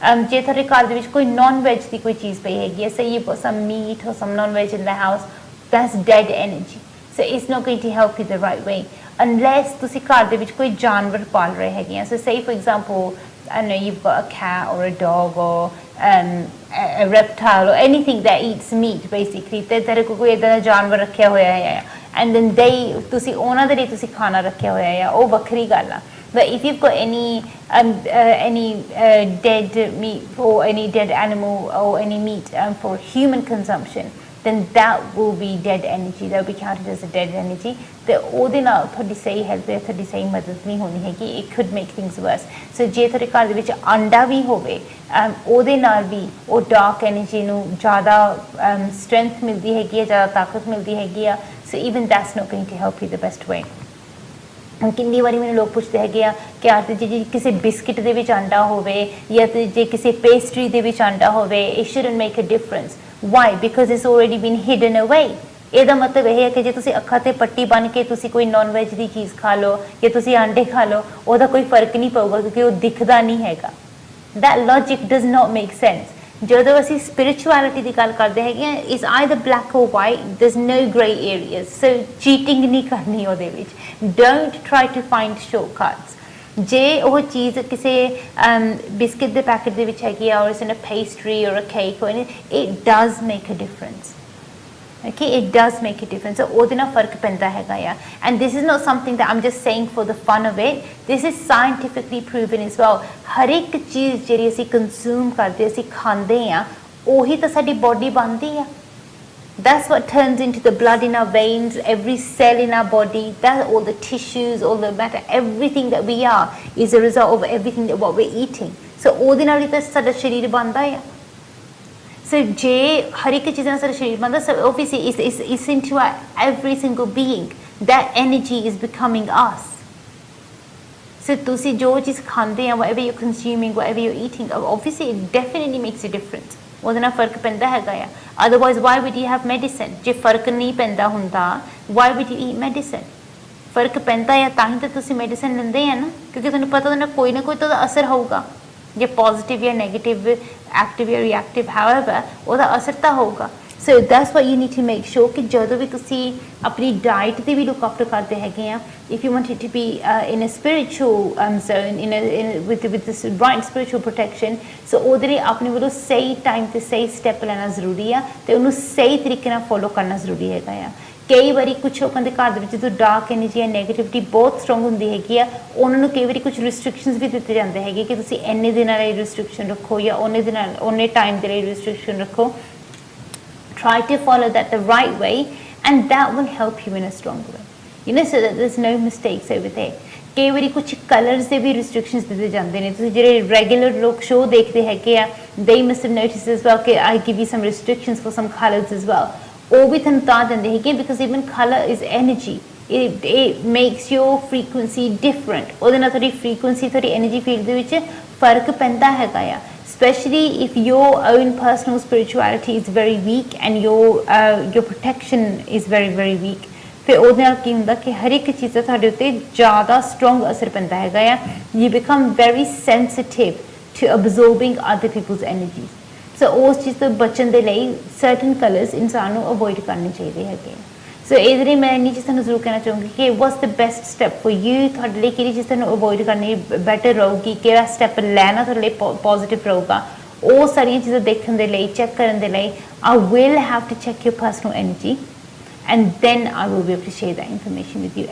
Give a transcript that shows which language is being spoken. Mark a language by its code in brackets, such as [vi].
[pa] ਜੇ ਤੁਹਾਡੇ ਘਰ ਦੇ ਵਿੱਚ ਕੋਈ ਨੋਨ ਵੈਜ ਦੀ ਕੋਈ ਚੀਜ਼ ਪਈ ਹੈਗੀ ਹੈ, [en] say you put some meat or some non-veg in the house, that's dead energy, so it's not going to help you the right way unless [pa] ਤੁਸੀਂ ਘਰ ਦੇ ਵਿੱਚ ਕੋਈ ਜਾਨਵਰ ਪਾਲ ਰਹੇ ਹੈਗੇ ਆ। [en] So say for example, I know you've got a cat or a dog or a reptile or anything that eats meat basically, [pa] ਤੇ ਤੇਰੇ ਕੋਲ ਕੋਈ ਇੱਦਾਂ ਦਾ ਜਾਨਵਰ ਰੱਖਿਆ ਹੋਇਆ ਹੈ [en] and then [pa] ਤੁਸੀਂ ਉਹਨਾਂ ਦੇ ਲਈ ਤੁਸੀਂ ਖਾਣਾ ਰੱਖਿਆ ਹੋਇਆ ਹੈ, ਉਹ ਵੱਖਰੀ ਗੱਲ ਆ। [en] But if you've got any dead meat or any dead animal or any meat for human consumption, then that will be dead energy, that will be counted as a dead energy. [pa] ਤੇ ਉਹਦੇ ਨਾਲ ਤੁਹਾਡੀ ਸਹੀ help ਹੈ, ਤੁਹਾਡੀ ਸਹੀ ਮਦਦ ਨਹੀਂ ਹੋਣੀ ਹੈਗੀ, [en] it could make things worse. [pa] So ਜੇ ਤੁਹਾਡੇ ਘਰ ਦੇ ਵਿੱਚ ਅੰਡਾ ਵੀ ਹੋਵੇ, ਉਹਦੇ ਨਾਲ ਵੀ ਉਹ ਡਾਰਕ ਐਨਰਜੀ ਨੂੰ ਜ਼ਿਆਦਾ ਸਟਰੈਂਥ ਮਿਲਦੀ ਹੈਗੀ ਹੈ, ਜ਼ਿਆਦਾ ਤਾਕਤ ਮਿਲਦੀ ਹੈਗੀ ਆ। [en] So even that's not going to help you the best way. [pa] ਕਿੰਨੀ ਵਾਰੀ ਮੈਨੂੰ ਲੋਕ ਪੁੱਛਦੇ ਹੈਗੇ ਆ ਕਿ ਆਰਤੀ ਜੀ ਜੇ ਕਿਸੇ ਬਿਸਕਿਟ ਦੇ ਵਿੱਚ ਆਂਡਾ ਹੋਵੇ ਜਾਂ ਜੇ ਕਿਸੇ ਪੇਸਟਰੀ ਦੇ ਵਿੱਚ ਆਂਡਾ ਹੋਵੇ, [en] it shouldn't make a difference. Why? Because it's already been hidden away. [pa] ਇਹਦਾ ਮਤਲਬ ਇਹ ਹੈ ਕਿ ਜੇ ਤੁਸੀਂ ਅੱਖਾਂ 'ਤੇ ਪੱਟੀ ਬੰਨ੍ਹ ਕੇ ਤੁਸੀਂ ਕੋਈ ਨੋਨ ਵੈਜ ਦੀ ਚੀਜ਼ ਖਾ ਲਓ ਜਾਂ ਤੁਸੀਂ ਆਂਡੇ ਖਾ ਲਓ, ਉਹਦਾ ਕੋਈ ਫਰਕ ਨਹੀਂ ਪਊਗਾ ਕਿਉਂਕਿ ਉਹ ਦਿਖਦਾ ਨਹੀਂ ਹੈਗਾ। [en] That logic does not make sense. [pa] ਜਦੋਂ ਅਸੀਂ ਸਪਿਰਿਚੁਅਲਿਟੀ ਦੀ ਗੱਲ ਕਰਦੇ ਹੈਗੇ ਆ, [en] is either black or white, there's no grey areas, so cheating [pa] ਨਹੀਂ ਕਰਨੀ ਉਹਦੇ ਵਿੱਚ। [en] Don't try to find shortcuts. [pa] ਜੇ ਉਹ ਚੀਜ਼ ਕਿਸੇ ਬਿਸਕਿਟ ਦੇ ਪੈਕਟ ਦੇ ਵਿੱਚ ਹੈਗੀ ਆ [en] ਔਰ in a pastry ਔਰ a cake ਔਰ it does make a difference okay, it does make a difference. So [pa] ਉਹਦੇ ਨਾਲ ਫਰਕ ਪੈਂਦਾ ਹੈਗਾ ਆ [en] and this is not something that I'm just saying for the fun of it. This is scientifically proven as well. [pa] ਹਰ ਇੱਕ ਚੀਜ਼ ਜਿਹੜੀ ਅਸੀਂ ਕੰਜ਼ੂਮ ਕਰਦੇ ਅਸੀਂ ਖਾਂਦੇ ਆ ਉਹੀ ਤਾਂ ਸਾਡੀ ਬੋਡੀ ਬਣਦੀ ਆ. [en] That's what turns into the blood in our veins, every cell in our body, that all the tissues, all the matter, everything that we are is a result of everything that what we're eating. [pa] So ਉਹਦੇ ਨਾਲ ਹੀ ਤਾਂ ਸਾਡਾ ਸਰੀਰ ਬਣਦਾ ਆ. So ਜੇ ਹਰ ਇੱਕ ਚੀਜ਼ ਨਾਲ ਸਾਡਾ ਸਰੀਰ ਬਣਦਾ [en] so obviously it's into our every single being. That energy is becoming us. So [pa] ਤੁਸੀਂ ਜੋ ਚੀਜ਼ ਖਾਂਦੇ ਆ [en] whatever you're consuming, whatever you're eating, obviously it definitely makes a difference. [pa] ਉਹਦੇ ਨਾਲ ਫਰਕ ਪੈਂਦਾ ਹੈਗਾ ਆ. [en] Otherwise why would you have medicine? [pa] ਜੇ ਫਰਕ ਨਹੀਂ ਪੈਂਦਾ ਹੁੰਦਾ [en] why would you eat medicine? [pa] ਫਰਕ ਪੈਂਦਾ ਆ ਤਾਂ ਹੀ ਤਾਂ ਤੁਸੀਂ ਮੈਡੀਸਨ ਲੈਂਦੇ ਆ ਨਾ ਕਿਉਂਕਿ ਤੁਹਾਨੂੰ ਪਤਾ ਉਹਦਾ ਕੋਈ ਨਾ ਕੋਈ ਤਾਂ ਉਹਦਾ ਅਸਰ ਹੋਊਗਾ ਜੇ ਪੋਜ਼ਿਟਿਵ ਜਾਂ ਨੈਗੇਟਿਵ ਐਕਟਿਵ ਜਾਂ ਰਿਐਕਟਿਵ ਹਾਊਐਵਰ ਉਹਦਾ ਅਸਰ ਤਾਂ ਹੋਊਗਾ. [en] So that's what you need to make sure [pa] ਕਿ ਜਦੋਂ ਵੀ ਤੁਸੀਂ ਆਪਣੀ ਡਾਈਟ ਦੀ ਵੀ ਲੁੱਕ ਆਫਟਰ ਕਰਦੇ ਹੈਗੇ ਆ [en] if you want it to be in a spiritual zone with this right spiritual protection so [pa] ਉਹਦੇ ਲਈ ਆਪਣੇ ਵੱਲੋਂ ਸਹੀ ਟਾਈਮ ਤੇ ਸਹੀ ਸਟੈਪ ਲੈਣਾ ਜ਼ਰੂਰੀ ਆ ਤੇ ਉਹਨੂੰ ਸਹੀ ਤਰੀਕੇ ਨਾਲ ਫੋਲੋ ਕਰਨਾ ਜ਼ਰੂਰੀ ਹੈਗਾ ਆ. ਕਈ ਵਾਰੀ ਕੁਛ ਲੋਕਾਂ ਦੇ ਘਰ ਦੇ ਵਿੱਚ ਜਦੋਂ ਡਾਰਕ ਐਨਰਜੀ ਜਾਂ ਨੈਗੇਟਿਵਿਟੀ ਬਹੁਤ ਸਟਰੋਂਗ ਹੁੰਦੀ ਹੈਗੀ ਆ ਉਹਨਾਂ ਨੂੰ ਕਈ ਵਾਰੀ ਕੁਛ ਰਿਸਟ੍ਰਿਕਸ਼ਨਸ ਵੀ ਦਿੱਤੇ ਜਾਂਦੇ ਹੈਗੇ ਕਿ ਤੁਸੀਂ ਇੰਨੇ ਦਿਨਾਂ ਲਈ ਰਿਸਟ੍ਰਿਕਸ਼ਨ ਰੱਖੋ ਜਾਂ ਉਹਨੇ ਟਾਈਮ ਦੇ ਲਈ ਰਿਸਟ੍ਰਿਕਸ਼ਨ ਰੱਖੋ. [en] Try to follow that the right way and that will help you in a strong way, you know, so that there's no mistakes over there. [pa] ਕਈ ਵਾਰੀ ਕੁਝ ਕਲਰਸ ਦੇ ਵੀ ਰਿਸਟ੍ਰਿਕਸ਼ਨਸ ਦਿੱਤੇ ਜਾਂਦੇ ਨੇ ਤੁਸੀਂ ਜਿਹੜੇ ਰੈਗੂਲਰ ਲੋਕ ਸ਼ੋਅ ਦੇਖਦੇ ਹੈਗੇ ਆ [en] they must have noticed as well [pa] ਕਿ [en] I give you some restrictions for some colors as well. [pa] ਉਹ ਵੀ ਤੁਹਾਨੂੰ ਤਾਂ ਦਿੰਦੇ ਹੈਗੇ [en] because even color is energy. It makes your frequency different. [pa] ਉਹਦੇ ਨਾਲ ਤੁਹਾਡੀ frequency ਤੁਹਾਡੀ energy field ਦੇ ਵਿੱਚ ਫਰਕ ਪੈਂਦਾ ਹੈਗਾ ਆ. [en] Especially if your own personal spirituality is very weak and your protection is very very weak. [pa] ਫਿਰ ਉਹਦੇ ਨਾਲ ਕੀ ਹੁੰਦਾ ਕਿ ਹਰ ਇੱਕ ਚੀਜ਼ ਦਾ ਤੁਹਾਡੇ ਉੱਤੇ ਜ਼ਿਆਦਾ ਸਟਰੋਂਗ ਅਸਰ ਪੈਂਦਾ ਹੈਗਾ ਆ. [en] You become very sensitive to absorbing other people's energies. [pa] So ਉਸ ਚੀਜ਼ ਤੋਂ ਬਚਣ ਦੇ ਲਈ certain colors ਇਨਸਾਨ ਨੂੰ ਅਵੋਇਡ ਕਰਨੇ ਚਾਹੀਦੇ ਹੈਗੇ. ਸੋ ਇਹਦੇ ਲਈ ਮੈਂ ਇੰਨੀ ਚੀਜ਼ ਤੁਹਾਨੂੰ ਜ਼ਰੂਰ ਕਹਿਣਾ ਚਾਹੂੰਗੀ ਕਿ [en] what's the best step for you [pa] ਤੁਹਾਡੇ ਲਈ ਕਿਹੜੀ ਚੀਜ਼ ਤੁਹਾਨੂੰ ਅਵੋਇਡ ਕਰਨੀ ਬੈਟਰ ਰਹੂਗੀ ਕਿਹੜਾ ਸਟੈਪ ਲੈਣਾ ਤੁਹਾਡੇ ਲਈ ਪੋਜ਼ਿਟਿਵ ਰਹੂਗਾ ਉਹ ਸਾਰੀਆਂ ਚੀਜ਼ਾਂ ਦੇਖਣ ਦੇ ਲਈ ਚੈੱਕ ਕਰਨ ਦੇ ਲਈ [en] I will have to check your personal energy and then I will be able to share that information with you.